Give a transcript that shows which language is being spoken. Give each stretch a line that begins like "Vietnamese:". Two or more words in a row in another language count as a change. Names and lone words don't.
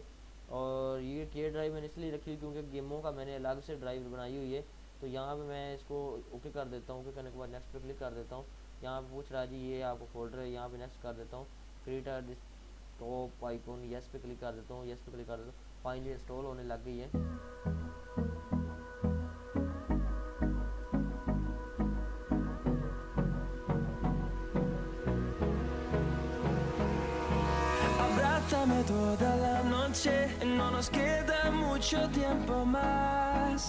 Hindi: और ये के ड्राइव मैंने इसलिए रखी हुई क्योंकि गेमों का मैंने अलग से ड्राइव बनाई हुई है। तो यहाँ पे मैं इसको ओके कर देता हूँ। ओके करने के बाद नेक्स्ट पे क्लिक कर देता हूँ। यहाँ पे पूछ रहा है जी ये आपको फोल्डर है, यहाँ पे नेक्स्ट कर देता हूँ।
English: create a top icon,
Hindi: यस पे क्लिक कर देता हूँ। यस पे क्लिक कर देता हूँ, फाइनली इंस्टॉल होने लग गई है।
Spanish: Abrázame toda la noche, no nos queda mucho tiempo más.